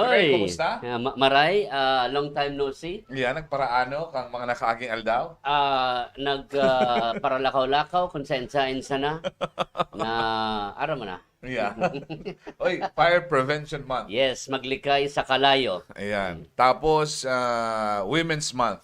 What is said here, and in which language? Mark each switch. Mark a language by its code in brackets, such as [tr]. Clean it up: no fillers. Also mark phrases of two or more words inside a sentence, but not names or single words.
[bik] kumusta? Maray, [en] long time no see. [bik] Yan, nagparaano kang mga nakaaging aldaw? Paralakaw-lakaw, konsensain sana na araw mo na. Yeah. Oy, Fire Prevention Month. Yes, maglikay sa kalayo. Ayan. Tapos, Women's Month.